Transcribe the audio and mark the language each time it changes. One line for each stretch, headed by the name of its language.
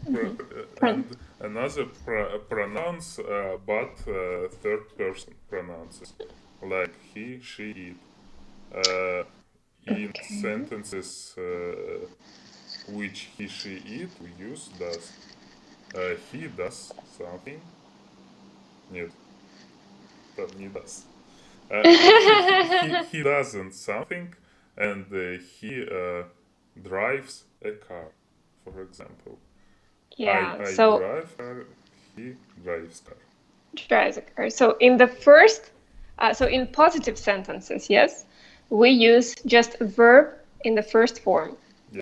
English: And another pronounce, but third person pronounces, like he, she, it. In sentences which he, she, it, we use does. He does something.
Russian: Нет, там не does.
English: He doesn't something, and he drives a car, for example. Yeah, I so drive car, he drives car. drives a car. So in the first, so in positive sentences, yes, we use just a verb in the first form. Yes.